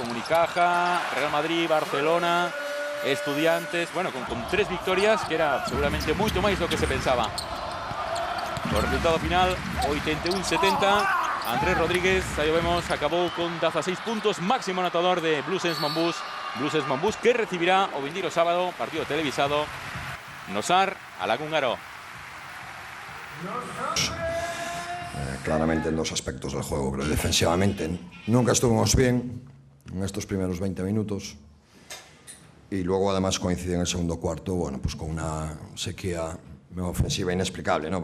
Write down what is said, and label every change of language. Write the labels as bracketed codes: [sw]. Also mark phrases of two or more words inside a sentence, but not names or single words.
[es] Con Unicaja, Real Madrid, Barcelona, Estudiantes, bueno, con 3 victorias, que era seguramente [gl] moito máis do que se pensaba. O resultado final, 81-70. Andrés Rodríguez, aí vemos, acabou con 16 puntos, máximo anotador de Bluesense Monbus. Bluesense Monbus que recibirá o vindeiro sábado, partido televisado, no SAR Alagún-Aro. [es] Claramente en dos aspectos del juego, pero defensivamente nunca estuvimos bien en estos primeros 20 minutos. y luego además coincide en el segundo cuarto, bueno, pues con una sequía ofensiva inexplicable, ¿no?